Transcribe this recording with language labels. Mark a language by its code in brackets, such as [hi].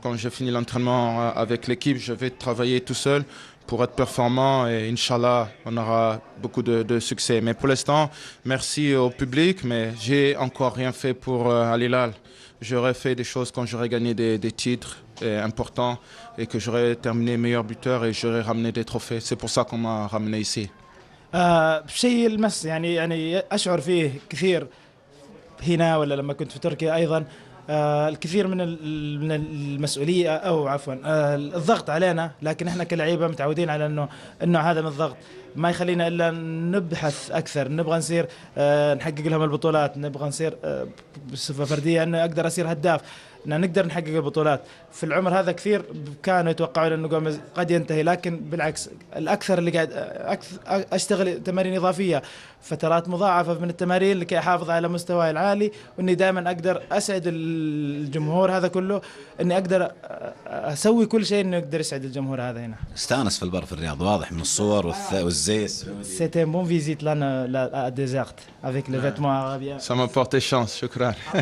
[fr] Quand j'ai fini l'entraînement avec l'équipe, je vais travailler tout seul pour être performant et Inch'Allah, on aura beaucoup de succès. Mais pour l'instant, merci au public, mais j'ai encore rien fait pour Al Hilal. J'aurais fait des choses quand j'aurais gagné des titres importants et que j'aurais terminé meilleur buteur et j'aurais ramené des trophées. C'est pour ça qu'on m'a ramené ici. [ar] بشيء المس يعني أشعر فيه كثير هنا ولا لما كنت في تركيا أيضا. الكثير من المسؤولية أو عفوا الضغط علينا، لكن احنا كلاعيبة متعودين على انه هذا من الضغط ما يخلينا الا نبحث اكثر، نبغى نصير نحقق لهم البطولات، نبغى نصير بصفة فردية انه اقدر اصير هداف، ان نقدر نحقق البطولات. في العمر هذا كثير كانوا يتوقعون انه جوميز قد ينتهي، لكن بالعكس الاكثر اللي قاعد اشتغل تمارين اضافيه، فترات مضاعفه من التمارين لكي احافظ على مستواي العالي، واني دائما اقدر اسعد الجمهور هذا كله، اني اقدر اسوي كل شيء انه يقدر يسعد الجمهور هذا هنا. استانس في البر في الرياض، واضح من الصور والزي. [fr] C'était un bon visite là à Desert avec les vêtements arabiens. Ça m'a porté chance, شكرا.